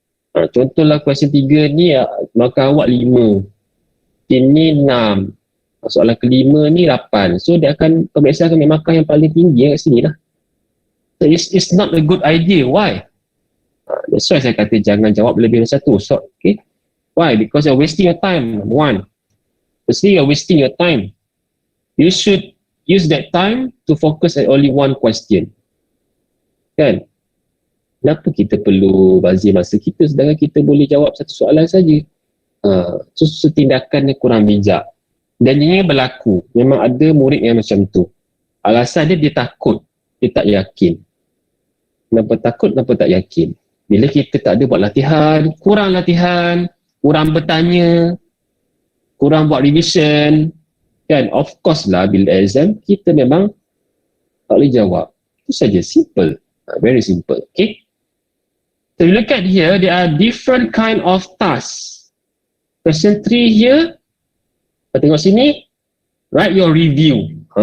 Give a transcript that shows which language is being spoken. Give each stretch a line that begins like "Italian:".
Malay: Contohlah question 3 ni, markah awak 5. Ini 6. Soalan kelima ni 8. So pemeriksa akan ambil markah yang paling tinggi kat sini lah.
English: So it's not a good idea. Why? That's why
Malay: saya kata jangan jawab lebih dari satu.
English: So, okay. Why? Because you're wasting your time. One. Firstly, you're wasting your time. You should use that time to focus at only one question.
Malay: Kan? Kenapa kita perlu bazir masa kita sedangkan kita boleh jawab satu soalan saja? So tindakannya kurang bijak. Dan ini berlaku. Memang ada murid yang macam tu. Alasan dia takut. Dia tak yakin. Kenapa takut? Kenapa tak yakin? Bila kita tak ada buat latihan, kurang bertanya, kurang buat revision, kan?
English: Of course
Malay: lah, bila exam, kita memang tak boleh jawab. Itu saja,
English: simple. Very simple, okay? So you look at here, there are different kind of tasks. Question 3 here,
Malay: tengok sini,
English: write your review.